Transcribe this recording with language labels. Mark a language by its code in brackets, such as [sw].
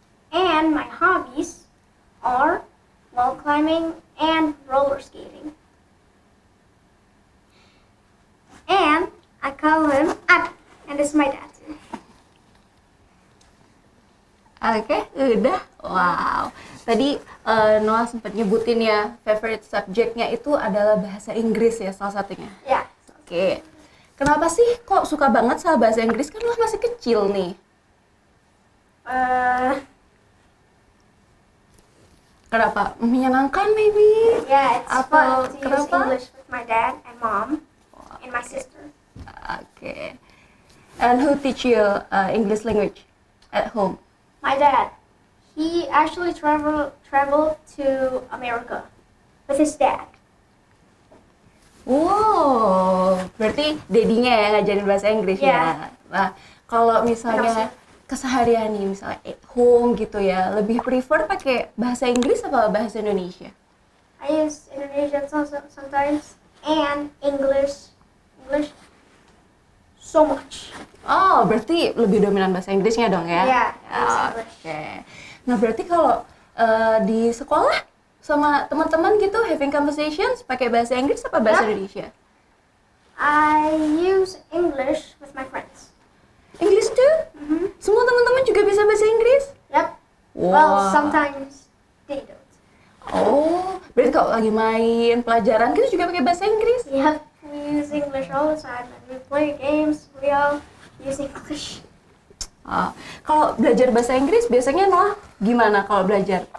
[en] And my hobbies are wall climbing and roller skating. And I call him Ab, and this is my dad. [id] Oke, udah. Wow. Tadi Noah sempat nyebutin ya, favorite subjeknya itu adalah bahasa Inggris ya salah satunya. [en] Yeah. [id] Oke. Kenapa sih kok suka banget sama bahasa Inggris? Kan Noah masih kecil nih. Kenapa? Menyenangkan [en] maybe? Yeah, it's [id] Apa- [en] fun to use [id] kenapa? [en] English with my dad and mom and my sister. [id] Oke. [en] And who teach you English language at home? My dad, he actually traveled to America with his dad. [id] Wow, berarti dedinya ya ngajarin bahasa Inggris ya. [en] Yeah. [id] Nah, kalau misalnya keseharian nih, misalnya [en] at home [id] gitu ya, lebih prefer pakai bahasa Inggris apa bahasa Indonesia? [en] I use Indonesian sometimes and English so much. [id] Oh, berarti lebih dominan bahasa Inggrisnya dong ya? [en] Yeah, [id] Oke. [en] English. [id] Nah, berarti kalau di sekolah sama teman-teman gitu [en] having conversations [id] pakai bahasa Inggris apa bahasa [en] Yeah. [id] Indonesia? [en] I use English with my friends. English too? [id] Semua teman-teman juga bisa bahasa Inggris? [en] Yep. Wow. Well, sometimes they don't. [id] Oh, berarti kalau lagi main pelajaran kita juga pakai bahasa Inggris? [en] Yep. We use English all the time, and we play games. We all use English. [id] Kalau belajar bahasa Inggris biasanya Noah gimana kalau belajar?